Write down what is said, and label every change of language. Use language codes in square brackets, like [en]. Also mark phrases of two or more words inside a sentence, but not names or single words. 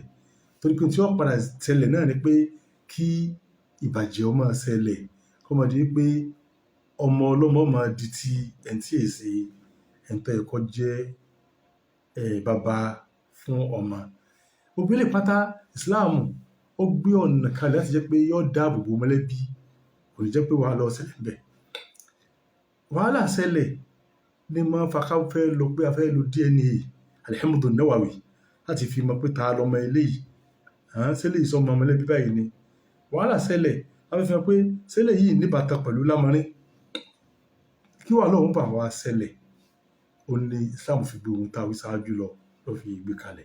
[yo] Torí pé tí ó padà ṣẹlẹ̀ náà ni pé kí ìbàjẹ́ ó máa ṣẹlẹ̀, kó máa di pé ọmọ ọlọ́mọ máa di ti ẹni tí kì í ṣe ẹni tó yẹ kó jẹ́ bàbá fún ọmọ. Gbogbo eléyìí pátá Islam ó gbé ọ̀nà kalẹ̀ láti jẹ́ pé yóò dáàbò bo mọ̀lẹ́bí, kò ní jẹ́ pé wàhálà ó ṣẹlẹ̀ ńbẹ̀. Wàhálà ṣẹlẹ̀ ní máa ń fa ká fẹ́ lọ pé a fẹ́ lo DNA al-Hamd an-Nawawi láti fi mọ̀ pé ta lọmọ eléyìí, ṣé eléyìí sọmọ mọ̀lẹ́bí báyìí ni. Wàhálà ṣẹlẹ̀ a fẹ́ fi hàn pé ṣé eléyìí níbàtàn pẹ̀lú lámọrin. Kí wàhálà ọ̀hún bá wa ṣẹlẹ̀, ó ní Islam fi gbé ohun tá a wí ṣáájú lọ fi gbé kalẹ̀.